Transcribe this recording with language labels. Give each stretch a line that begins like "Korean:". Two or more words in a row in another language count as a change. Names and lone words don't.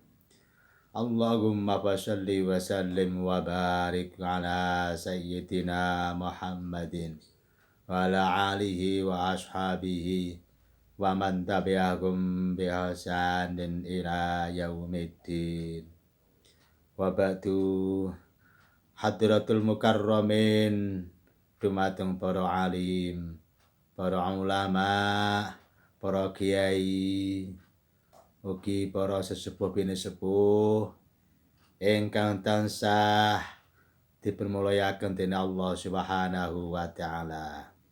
Arabic: اللهم صل وسلم وبارك على سيدنا محمد وعلى آله وأصحابه ومن تبعهم بإحسان إلى يوم الدين. وبعد، حضرات المكرمين,
Javanese: dumateng para alim, para ulama, para kiai, ugi para sesepuh binesepuh ingkang tansah dipunmulyakaken dening
Arabic: الله سبحانه وتعالى.